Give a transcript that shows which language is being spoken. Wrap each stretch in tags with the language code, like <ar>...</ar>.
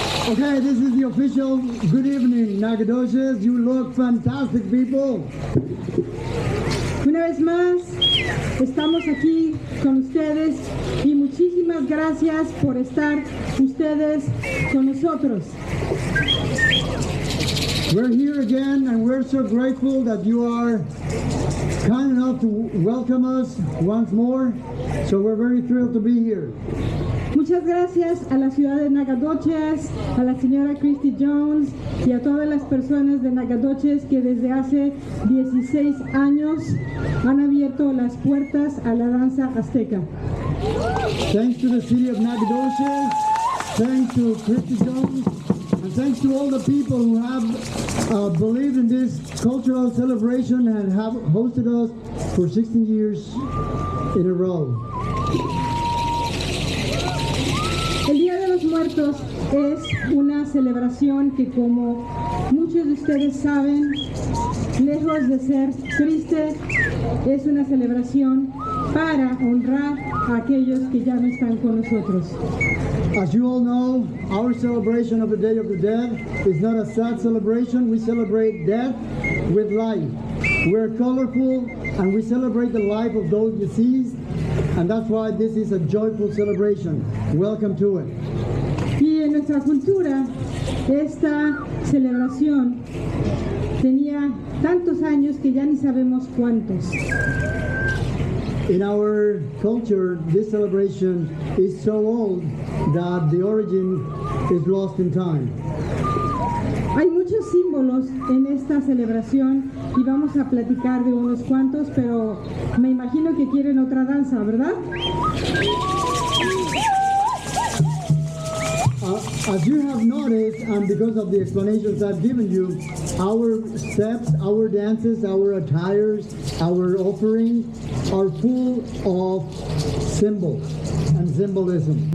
<en>Okay, this is the official good evening, Nacogdoches. You look fantastic, people.</en> <es>Una vez más, estamos aquí con ustedes y muchísimas gracias por estar ustedes con nosotros.</es> <en>We're here again, and we're so grateful that you are kind enough to welcome us once more. So we're very thrilled to be here.</en> <es>Muchas gracias a la ciudad de Nacogdoches, a la señora Christy Jones y a todas las personas de Nacogdoches que desde hace 16 años han abierto las puertas a la danza azteca.</es> <en>Thanks to the city of Nacogdoches, thanks to Christy Jones, and thanks to all the people who have believed in this cultural celebration and have hosted us for 16 years in a row.</en> <es>El Día de los Muertos es una celebración que, como muchos de ustedes saben, lejos de ser triste, es una celebración para honrar a aquellos que ya no están con nosotros.</es> <en>As you all know, our celebration of the Day of the Dead is not a sad celebration. We celebrate death with life. We're colorful and we celebrate the life of those deceased, and that's why this is a joyful celebration. Welcome to it.</en> <es>Y en nuestra cultura, esta celebración tenía tantos años que ya ni sabemos cuántos.</es> <en>In our culture, this celebration is so old that the origin is lost in time.</en> <es>Hay muchos símbolos en esta celebración y vamos a platicar de unos cuantos, pero me imagino que quieren otra danza, ¿verdad?</es> <en>As you have noticed, and because of the explanations I've given you, our steps, our dances, our attires, our offering are full of symbols and symbolism.</en>